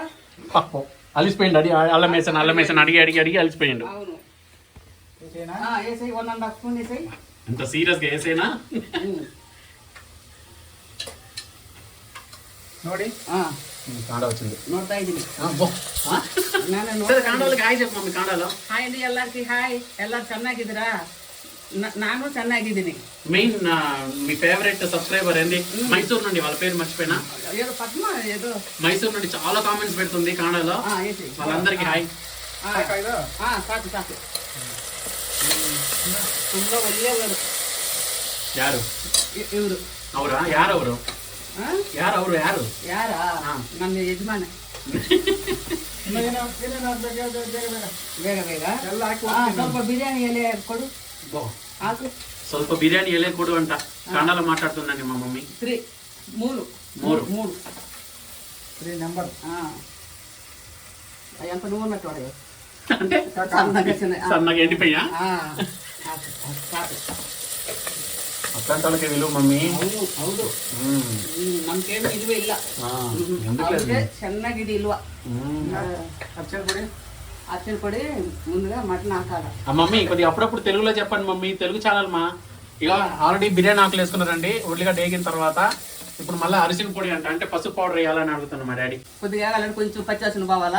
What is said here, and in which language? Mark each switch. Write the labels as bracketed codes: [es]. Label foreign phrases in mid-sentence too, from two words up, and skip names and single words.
[te] అలిసిపోయిండు అల్లం వేసాను అడిగి అలిసిపోయిండు. అవును వేసేనా వేసేయి 1.5 స్పూన్ వేసేయి. ఎంత సీరియస్ గా వేసేనా? [kn] ನೋಡಿ [te] కాండ వచ్చింది. [kn] 105 ನಾನು ಕಾಂಡೋಲಿಗೆ ಹಾಯ್ చెప్పు ಮಮ್ಮಿ ಕಾಂಡೋಲು. ಹಾಯ್ ಅಂడి ಎಲ್ಲರಿಗೂ ಹಾಯ್. ಎಲ್ಲರೂ ಚೆನ್ನಾಗಿದ್ದೀರಾ? ನಾನು ಚೆನ್ನಾಗಿದ್ದೀನಿ. [te] మెయిన్ మీ ఫేవరెట్ సబ్స్క్రైబర్ ఏంది? మైసూర్ నుండి, వాళ్ళ పేరు మర్చిపోయినా, ఏదో పద్మ ఏదో మైసూర్ నుండి చాలా కామెంట్స్ పెడుతుంది కాండోలో. వేసేయి. వాళ్ళందరికీ హాయ్. [kn] ಸಾಕು ಸಾಕು. ತುಂಬ ಒಳ್ಳೆಯವರು ಯಾರು ಇವರು. ಅವರಾ? ಯಾರವರು? ಯಾರವರು? ಯಾರು? ಯಾರಾ? ನನ್ನ ಯಜಮಾನ. ಬೇಗ ಬೇಗ ಎಲ್ಲ ಹಾಕಿ ಸ್ವಲ್ಪ ಬಿರಿಯಾನಿ ಎಲೆ ಕೊಡು. ಹಾಕು. ಸ್ವಲ್ಪ ಬಿರಿಯಾನಿ ಎಲೆ ಕೊಡು [te] అంట. కాండాలో మాట్లాడుతుందండి మా మమ్మీ. 3 3 నెంబర్ ఎంత నువ్వు ఉన్నట్టు వాడు అంటే సన్నగా ఎండిపోయా? అట్లాంటి వాళ్ళకి విలువ మమ్మీ. [kn] ಹೌದು ನಮ್ಗೇನು ಇಲ್ವೇ ಇಲ್ಲ. ಚೆನ್ನಾಗಿದೆ ಇಲ್ವಾ? [te] అచ్చిన పొడి ముందుగా మటన్ ఆకాలి. మమ్మీ కొద్దిగా అప్పుడప్పుడు తెలుగులో చెప్పండి మమ్మీ, తెలుగు ఛానల్ మా. ఇక ఆల్రెడీ బిర్యానీ ఆకులు వేసుకున్నారండి, ఉల్లిగడ్డ వేగిన తర్వాత. ఇప్పుడు మళ్ళీ అరిసిన పొడి అంట, అంటే పసుపు పౌడర్ వేయాలని అడుగుతున్నా మా డాడీ. కొద్దిగా వేయాలంటే కొంచెం పచ్చివాసన పోవాలా.